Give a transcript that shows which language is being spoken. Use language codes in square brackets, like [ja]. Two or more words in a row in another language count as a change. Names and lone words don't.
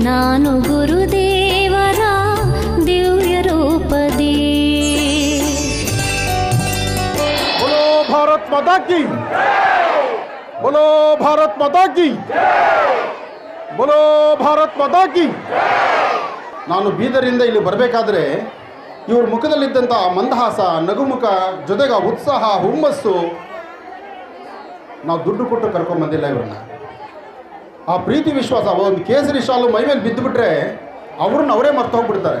[kn] ನಾನು ಗುರುದೇವರ ದಿವ್ಯ ರೂಪದಿ. [hi] बोलो भारत माता की, बोलो भारत माता की, बोलो भारत माता की. [kn] ನಾನು ಬೀದರಿಂದ ಇಲ್ಲಿ ಬರಬೇಕಾದ್ರೆ ಇವ್ರ ಮುಖದಲ್ಲಿದ್ದಂಥ ಮಂದಹಾಸ, ನಗುಮುಖ, ಜೊತೆಗೆ ಉತ್ಸಾಹ, ಹುಮ್ಮಸ್ಸು, ನಾವು ದುಡ್ಡು ಕೊಟ್ಟು ಕರ್ಕೊಂಡ್ಬಂದಿಲ್ಲ ಇವ್ರನ್ನ. ಆ ಪ್ರೀತಿ ವಿಶ್ವಾಸ, ಒಂದು ಕೇಸರಿ ಶಾಲು ಮೈ ಮೇಲೆ ಬಿದ್ದುಬಿಟ್ರೆ ಅವ್ರನ್ನ ಅವರೇ ಮರ್ತು ಹೋಗ್ಬಿಡ್ತಾರೆ.